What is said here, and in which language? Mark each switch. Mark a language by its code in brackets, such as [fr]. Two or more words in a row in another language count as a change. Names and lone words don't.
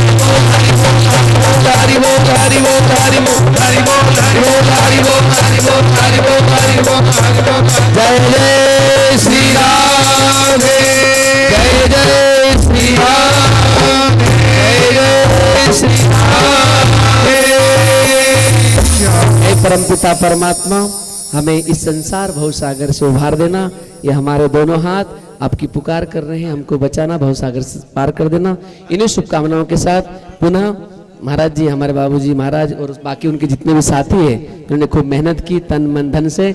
[hi] हरि बोल हरि बोल हरि बोल हरि बोल हरि बोल हरि बोल हरि बोल हरि बोल हरि बोल हरि बोल जय जय श्री राम जय जय श्री राम जय जय श्री राम। हे परमपिता परमात्मा, हमें इस संसार भवसागर से उभार देना। ये हमारे दोनों हाथ आपकी पुकार कर रहे हैं, हमको बचाना, भवसागर से पार कर देना। इन्हीं शुभकामनाओं के साथ पुनः महाराज जी, हमारे बाबूजी महाराज और बाकी उनके जितने भी साथी हैं, उन्होंने खूब मेहनत की तन मन धन से।